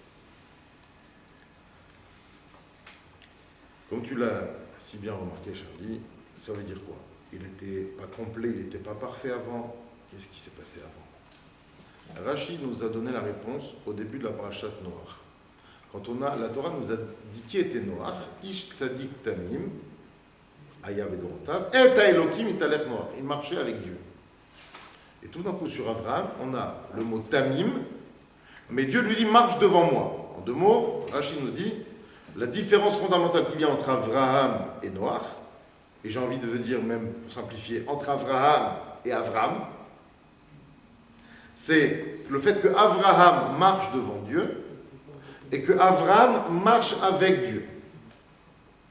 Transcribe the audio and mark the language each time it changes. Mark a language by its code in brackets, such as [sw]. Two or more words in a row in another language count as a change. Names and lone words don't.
[fr] Comme tu l'as si bien remarqué, Charlie, ça veut dire quoi? Il n'était pas complet, il n'était pas parfait avant. Qu'est-ce qui s'est passé avant? Rashi nous a donné la réponse au début de la parashat Noach. Quand la Torah nous a dit qui était Noach, [he] איש צדיק תמים, היה בדורותיו, את האלוקים התהלך נח. [fr] Il marchait avec Dieu. Et tout d'un coup, sur Abraham, on a le mot Tamim, mais Dieu lui dit marche devant moi. En 2 mots, Rashi nous dit la différence fondamentale qu'il y a entre Abraham et Noach, et j'ai envie de dire même, pour simplifier, entre Abraham et Avram, c'est le fait que Abraham marche devant Dieu et que Abraham marche avec Dieu.